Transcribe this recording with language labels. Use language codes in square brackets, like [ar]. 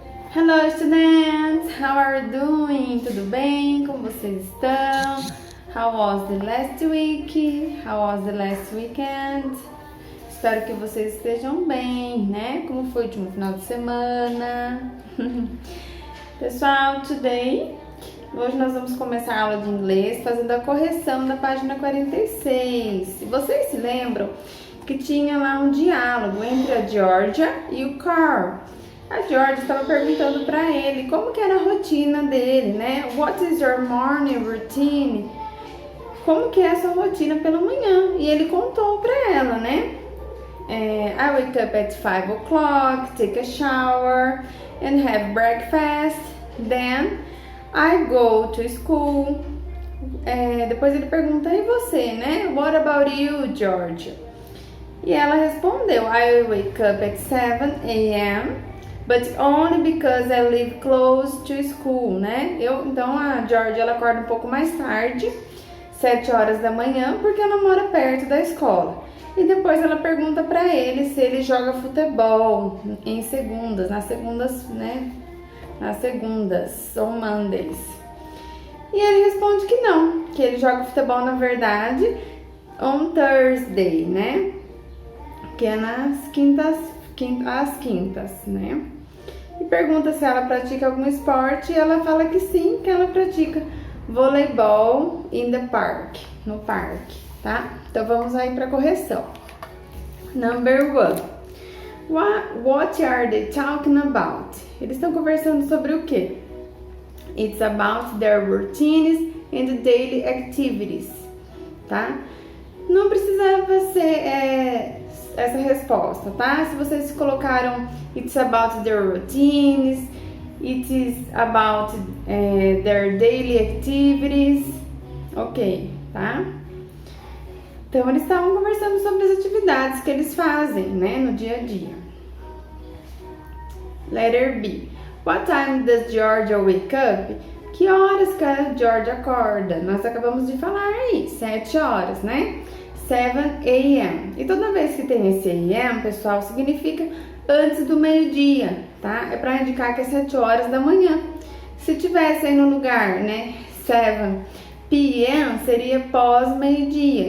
[en] Hello students, how are you doing? [pt] Tudo bem? Como vocês estão? [en] How was the last week? How was the last weekend? [pt] Espero que vocês estejam bem, né? Como foi o último final de semana? Pessoal, hoje nós vamos começar a aula de inglês fazendo a correção da página 46. Vocês se lembram que tinha lá um diálogo entre a Georgia e o Carl? A Georgia estava perguntando para ele como que era a rotina dele, né? [en] What is your morning routine? [pt] Como que é a sua rotina pela manhã? E ele contou para ela, né? [en] I wake up at 5 o'clock, take a shower and have breakfast. Then I go to school. [pt] Depois ele pergunta, e você, né? [en] What about you, Georgia? [pt] E ela respondeu, [en] I wake up at 7 a.m. But only because I live close to school, né? [pt] Então a Georgia ela acorda um pouco mais tarde, 7 horas da manhã, porque ela mora perto da escola. E depois ela pergunta pra ele se ele joga futebol nas segundas, né? Nas segundas ou Mondays. E ele responde que não, que ele joga futebol na verdade [en] on Thursday, [pt] né? Que é nas às quintas, né? E pergunta se ela pratica algum esporte e ela fala que sim, que ela pratica voleibol [en] in the park, [pt] no parque, tá? Então vamos aí para correção. [en] Number 1. What are they talking about? [pt] Eles estão conversando sobre o quê? [en] It's about their routines and daily activities, tá? [pt] Não precisava ser essa resposta, tá? Se vocês colocaram [en] it's about their routines, it is about their daily activities, [pt] ok, tá? Então eles estavam conversando sobre as atividades que eles fazem, né, no dia a dia. [en] Letter B. What time does Georgia wake up? [pt] Que horas que a Georgia acorda? Nós acabamos de falar aí, 7 horas, né? 7 a.m. E toda vez que tem esse a.m., pessoal, significa antes do meio-dia, tá? É para indicar que é 7 horas da manhã. Se tivesse aí no lugar, né, 7 p.m., seria pós-meio-dia.